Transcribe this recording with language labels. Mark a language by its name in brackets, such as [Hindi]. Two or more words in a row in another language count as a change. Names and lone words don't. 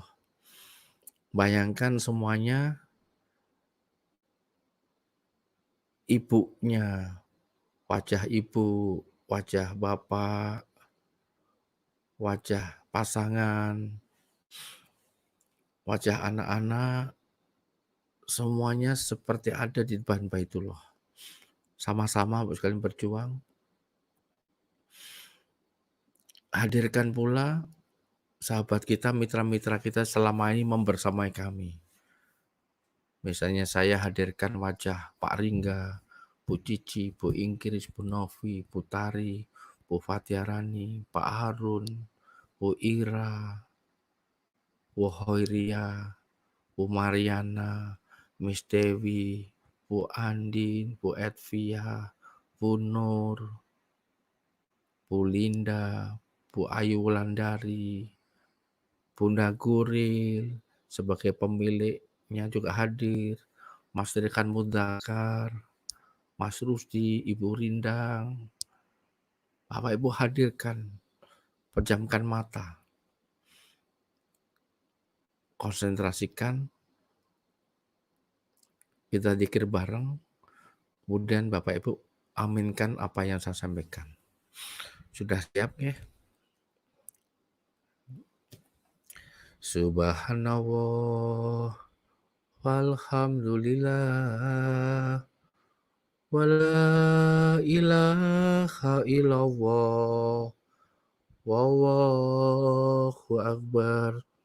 [Indonesian] Bayangkan semuanya ibunya, wajah ibu, wajah bapak, wajah pasangan, wajah anak-anak, semuanya seperti ada di depan Baitullah. Sama-sama sekalian berjuang. Hadirkan pula sahabat kita, mitra-mitra kita selama ini membersamai kami. Misalnya saya hadirkan wajah Pak Ringga, Bu Cici, Bu Ingkris, Bu Novi, Bu Tari, Bu Fatiarani, Pak Harun, Bu Ira, Bu Hoiria, Bu Mariana, Miss Dewi, Bu Andin, Bu Edvia, Bu Nur, Bu Linda, Bu Ayu Wulandari, Bunda Guril sebagai pemiliknya juga hadir, Mas Rikan Mudakar, Mas Rusdi, Ibu Rindang, Bapak Ibu hadirkan, pejamkan mata, konsentrasikan, kita zikir bareng, kemudian Bapak Ibu aminkan apa yang saya sampaikan. Sudah siap ya? [Arabic] سبحان الله، والحمد لله، ولا إله إلا الله، والله أكبر,